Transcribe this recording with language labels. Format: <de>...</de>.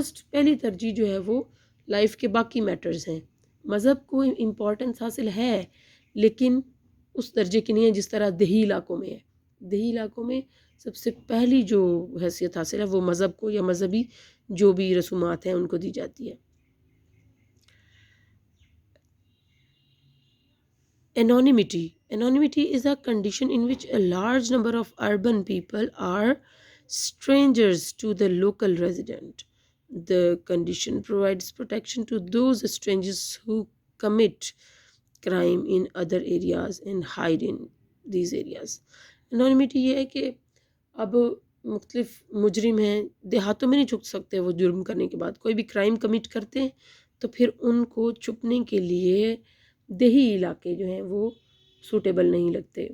<ur>پہلی ترجیح جو ہے وہ لائف کے باقی میٹرز ہیں۔ مذہب کو امپورٹنس حاصل ہے لیکن اس درجے کی نہیں ہے جس طرح دیہی علاقوں میں ہے۔ دیہی علاقوں میں سب سے پہلی جو حیثیت حاصل ہے وہ مذہب کو یا مذہبی جو بھی رسومات ہیں ان کو دی جاتی ہے.</ur> <en>Anonymity is a condition in which a large number of urban people are strangers to the local resident. The condition provides protection to those strangers who commit crime in other areas and hide in these areas.</en> <ur>Anonymity یہ ہے کہ اب مختلف مجرم ہیں دیہاتوں میں نہیں چھپ سکتے، وہ جرم کرنے کے بعد کوئی بھی کرائم کمٹ کرتے ہیں تو پھر ان کو چھپنے کے لیے دیہی علاقے جو ہیں وہ سوٹیبل نہیں لگتے.</ur>